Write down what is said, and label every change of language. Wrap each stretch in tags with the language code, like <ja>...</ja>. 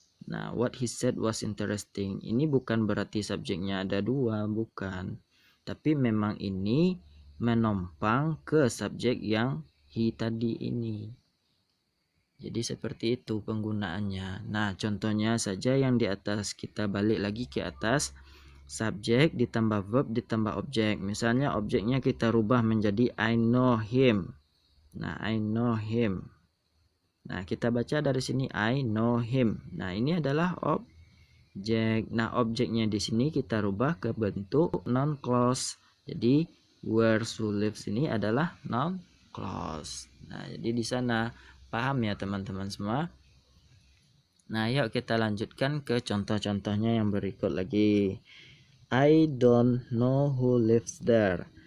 <en>Nah, what he said was interesting.</en> <id>Ini bukan berarti subjeknya ada dua, bukan. Tapi memang ini menompang ke subjek yang he tadi ini. Jadi seperti itu penggunaannya. Nah, contohnya saja yang di atas, kita balik lagi ke atas. Subjek ditambah verb ditambah objek. Misalnya objeknya kita rubah menjadi I know him. Nah, I know him. Nah, kita baca dari sini I know him. Nah, ini adalah objek. Nah, objeknya di sini kita rubah ke bentuk noun clause. Jadi where who lives ini adalah noun clause. Nah, jadi di sana paham ya teman-teman semua. Nah, yuk kita lanjutkan ke contoh-contohnya yang berikut lagi.</id> <en>I don't know who lives there.</en>